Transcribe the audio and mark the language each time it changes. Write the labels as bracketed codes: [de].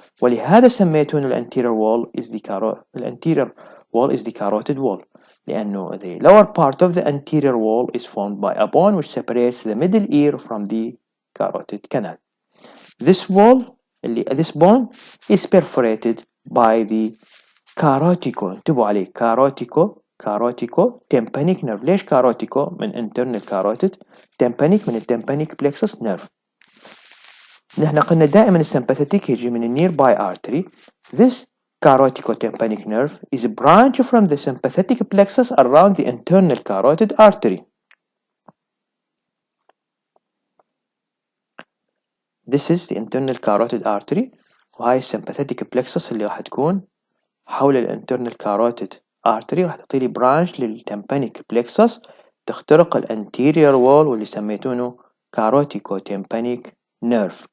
[ar] ولهذا سميتونه [en] الانتيرير wall is the anterior wall is the carotid wall لأنه the lower part of the anterior wall is formed by a bone which separates the middle ear from the carotid canal. This wall this bone is perforated by the carotico. [ar] انتبهوا عليه [en] carotico tympanic nerve. ليش carotico؟ من internal carotid tympanic من tympanic plexus nerve. [ar] نحن قلنا دائما السمباثيتيك يجي من nearby artery. [en] This carotico-tympanic nerve is a branch from the sympathetic plexus around the internal carotid artery. This is the internal carotid artery وهاي sympathetic plexus [ar] اللي راح تكون حول الانترنال [en] carotid artery [ar] راح تعطيلي [en] branch للtympanic plexus [ar] تخترق الانتيريور [en] wall [ar] واللي سميتونه [en] carotico-tympanic nerve.